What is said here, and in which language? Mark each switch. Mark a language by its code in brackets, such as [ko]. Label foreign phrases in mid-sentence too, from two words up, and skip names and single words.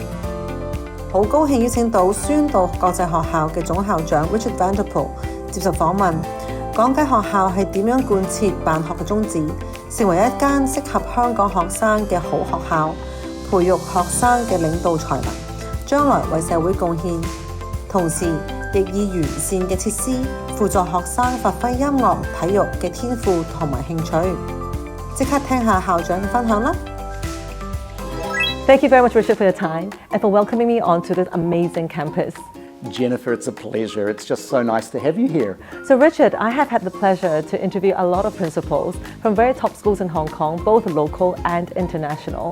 [yue] 好高興邀請到宣道國際學校嘅總校長 Richard Vanderpyl 接受訪問，講解學校係點樣貫徹辦學嘅宗旨，成為一間適合香港學生嘅好學校，培育學生嘅領導才能，將來為社會貢獻。同時亦以完善嘅設施輔助學生發揮音樂、體育嘅天賦同埋興趣。即刻聽下校長嘅分享啦！ [en] Thank you very much, Richard, for your time and for welcoming me onto this amazing campus. Jennifer, it's a pleasure. It's just so nice to have you here. So, Richard, I have had the pleasure to interview a lot of principals from very top schools in Hong Kong, both local and international.